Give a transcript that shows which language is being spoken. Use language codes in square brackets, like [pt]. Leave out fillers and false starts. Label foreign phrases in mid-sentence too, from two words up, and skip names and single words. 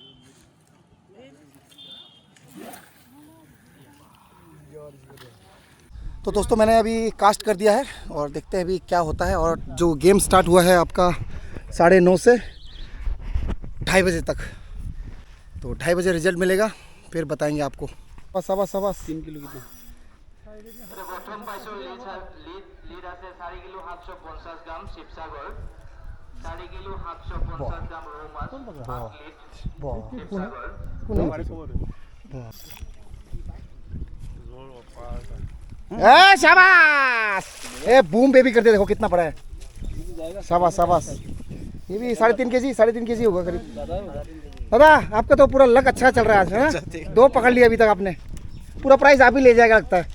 [hi] तो दोस्तों मैंने अभी कास्ट कर दिया है और देखते हैं अभी क्या होता है। और जो [en] game start [hi] हुआ है आपका 9:30 से 2:30 बजे तक, तो 2:30 बजे रिजल्ट मिलेगा, फिर बताएंगे आपको। बस बस बस 3 किलो कितना? [as] প্ৰথম পাইছো লিড আছে 4 কিলো 750 গ্ৰাম শিৱসাগৰ, 4 কিলো 750 গ্ৰাম ৰৌ মাছ, 5 লিড শিৱসাগৰ। [hi] ए शाबाश, ए [en] boom baby [hi] करते देखो कितना बड़ा है, शाबाश शाबाश। ये भी 3.5 केजी 3.5 केजी होगा करीब। दादा आपका तो पूरा लक अच्छा चल रहा है आज, है? 2 पकड़ लिया अभी तक आपने, पूरा प्राइस आप ही ले जाएगा लगता है।